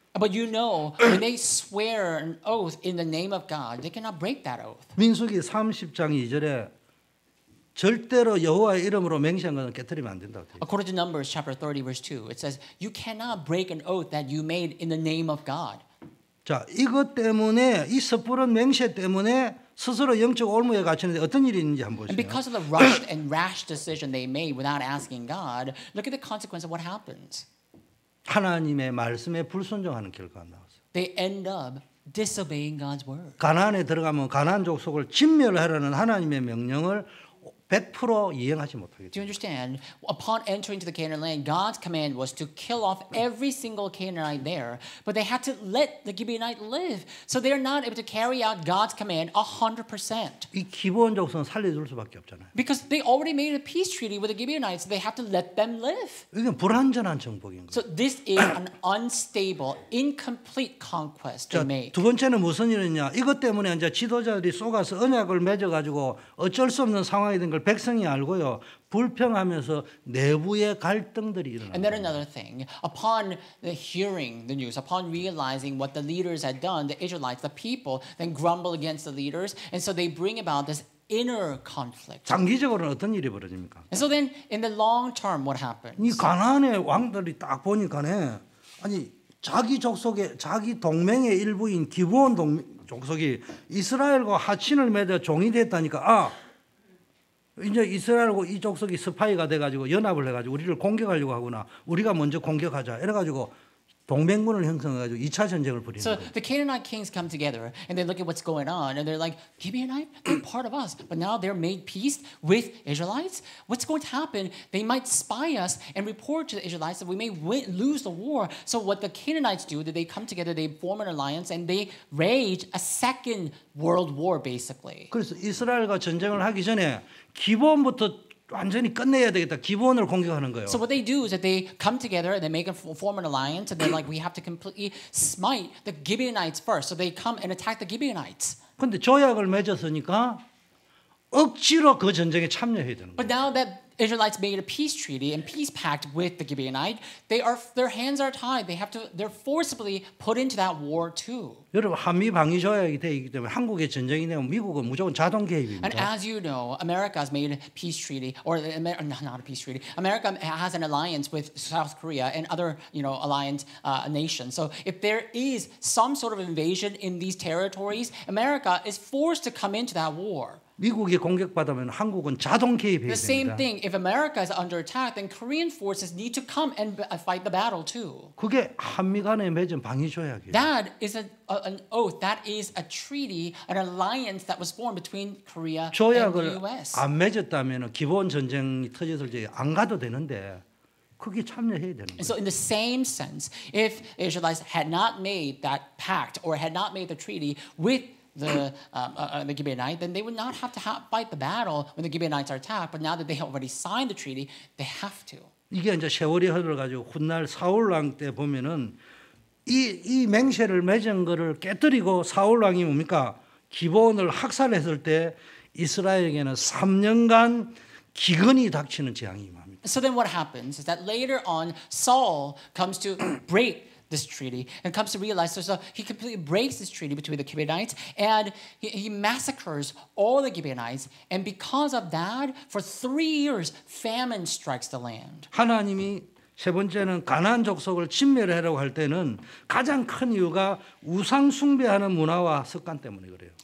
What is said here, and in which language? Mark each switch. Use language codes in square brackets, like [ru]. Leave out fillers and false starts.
[en] But you know, when they swear an oath in the name of God, they cannot break that oath. [ko] 민수기 30장 2절에 절대로 여호와의 이름으로 맹세한 것은 깨뜨리면 안 된다고 돼 있어요. [en] According to Numbers chapter 30 verse 2, it says, you cannot break an oath that you made in the name of God. [ko] 자, 이것 때문에 이 섣부른 맹세 때문에 스스로 영적 올무에 갇히는데 어떤 일이 있는지 한번 [en] And [ko] 보세요. [en] because of the rushed and rash decision they made without asking God, look at the consequence of what happens. [ko] 하나님의 말씀에 불순종하는 결과가 나왔어요. [en] They end up disobeying God's word. [ko] 가나안에 들어가면 가나안 족속을 진멸하라는 하나님의 명령을 100% 이행하지 못하게 [en] Do you understand? Upon entering to the Canaan land, God's command was to kill off every single Canaanite there, but they had to let the Gibeonite live. So they are not able to carry out God's command 100%. [ko] 이 기본 족속은 살려줄 수밖에 없잖아요. [en] Because they already made a peace treaty with the Gibeonites, so they have to let them live. [ko] 이건 불완전한 정복인 거예요. [en] So this is an unstable, incomplete conquest they [ko] 자, [en] made. [ko] 두 번째는 무슨 일이냐? 이것 때문에 이제 지도자들이 속아서 언약을 맺어가지고 어쩔 수 없는 상황이 된 걸 백성이 알고요. 불평하면서 내부의 갈등들이 [en] And then [ko] 일어납니다. [en] another thing, upon hearing the news, upon realizing what the leaders had done, the Israelites, the people, then grumble against the leaders, and so they bring about this inner conflict. [ko] 장기적으로는 어떤 일이 벌어집니까? [en] And so then, in the long term, what happens? [ko] 이 가나안의 왕들이 딱 보니까네, 아니 자기 족속의 자기 동맹의 일부인 기브온 족속이 이스라엘과 하친을 맺어 종이 됐다니까. 이제 이스라엘하고 이 족속이 스파이가 돼가지고 연합을 해가지고 우리를 공격하려고 하구나. 우리가 먼저 공격하자. 이래가지고 동맹군을 형성해가지고 2차 전쟁을 벌이는 [en] So [ko] 거예요. [en] the Canaanite kings come together and they look at what's going on and they're like, Gibeonite, they're part of us. But now they're made peace with Israelites. What's going to happen? They might spy us and report to the Israelites that we may lose the war. So what the Canaanites do, that they come together, they form an alliance and they wage a second world war basically. [ko] 그래서 이스라엘과 전쟁을 하기 전에 기본부터 완전히 끝내야 되겠다. 기본을 공격하는 거예요. [en] So what they do is that they come together and they make form an alliance and they're like, we have to completely smite the Gibeonites first. So they come and attack the Gibeonites. [ko] 근데 조약을 맺었으니까 억지로 그 전쟁에 참여해야 되는 거예요. [en] But now that Israelites made a peace treaty and peace pact with the Gibeonite, their hands are tied. They're forcibly put into that war too. [ko] 여러분 한미 방위 조약이 돼 있기 때문에 한국의 전쟁이 되면 미국은 무조건 자동 개입입니다. [en] And as you know, America has made a peace treaty, or not a peace treaty. America has an alliance with South Korea and other, alliance nations. So if there is some sort of invasion in these territories, America is forced to come into that war. [ko] 미국이 공격받으면 한국은 자동 개입해야 [en] The same [ko] 됩니다. [en] thing, if America is under attack, then Korean forces need to come and fight the battle too. [ko] 그게 한미 간에 맺은 방위 조약이에요. [en] That is an oath. That is a treaty, an alliance that was formed between Korea and the [ko] 조약을 [en] U.S. [ko] 안 맺었다면 기본 전쟁이 터졌을 때 안 가도 되는데 그게 참여해야 되는 [en] And [ko] 거예요. [en] so, in the same sense, if Israelites had not made that pact or had not made the treaty with the Gibeonite, then they would not have to fight the battle when the Gibeonites are attacked. But now that they have already signed the treaty, they have to. [ko] 이게 이제 세월이 흘러가지고 훗날 사울 왕 때 보면은 이 맹세를 맺은 거를 깨뜨리고 사울 왕이 뭡니까? 기본을 학살했을 때 이스라엘에게는 3년간 기근이 닥치는 재앙이 임합니다. [en] So then what happens is that later on, Saul comes to break this treaty and comes to realize, so he completely breaks this treaty between the Gibeonites and he massacres all the Gibeonites. And because of that, for 3 years, famine strikes the land. [ko] 하나님이 세 번째는 가나안 족속을 진멸하려고 할 때는 가장 큰 이유가 우상 숭배하는 문화와 습관 때문에 그래요.